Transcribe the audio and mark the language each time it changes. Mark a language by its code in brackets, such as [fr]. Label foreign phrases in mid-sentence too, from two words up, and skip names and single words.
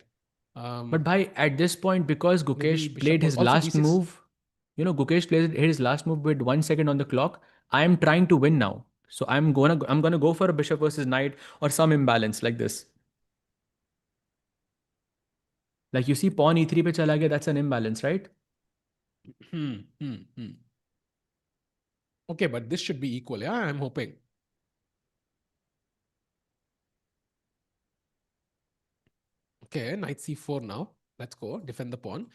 [en] but by at this point, because Maybe Gukesh bishop played was his also last d6. move, Gukesh played his last move with 1 second on the clock. I am trying to win now, so I'm gonna go for a bishop versus knight or some imbalance like this. Like you see, [hi] pawn e3 pe chala gaya. [en] That's an imbalance, right? Hmm. Okay, but this should be equal. Yeah, I'm hoping. Okay, knight c4 now. Let's go. Defend the pawn.